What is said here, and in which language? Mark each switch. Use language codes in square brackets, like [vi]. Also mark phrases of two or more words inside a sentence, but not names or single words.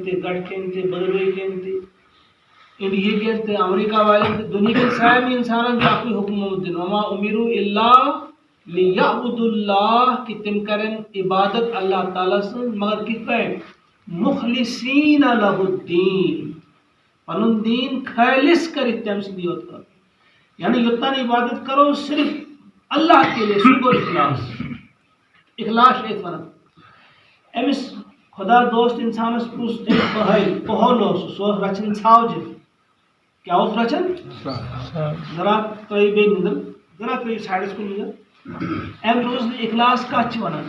[ks] تہِ گٹھٮ۪ن تہِ بٔدرٲکٮ۪ن تہِ انڈیہکٮ۪ن تہِ امریکہ والٮ۪ن تہِ دُنہیٖکٮ۪ن سارنٕے اِنسانن چھُ اکُے حکم آمُت دِنہٕ [ar] وما امیرو الا لیعبدوا اللہ [ks] کہ تِم کرن عبادت اللہ تعالیٰ سٕنٛز مگر کِتھ پٲٹھۍ [ar] مخلصین لہ الدین [ks] پنُن دیٖن خٲلص کٔرِتھ تٔمۍ سٕنٛدی یوت خٲطرٕ یعنی یوٚتانۍ عبادت کرو [ur] صرف اللہ کے لیے [ks] سُہ گوٚو اخلاص اخلاص چھِ أتھۍ وَنان أمِس خۄدا دوست اِنسانس کُس أمۍ پہل اوس سُہ اوس رچھان ژھاوجہِ کیٛاہ اوس رچھان ذرا ترٛٲیِو بیٚیہِ نِندٕر ذرا ترٛٲیِو سایڈس کُن نِندٕر أمۍ روز نہٕ اخلاص کتھ چھِ وَنان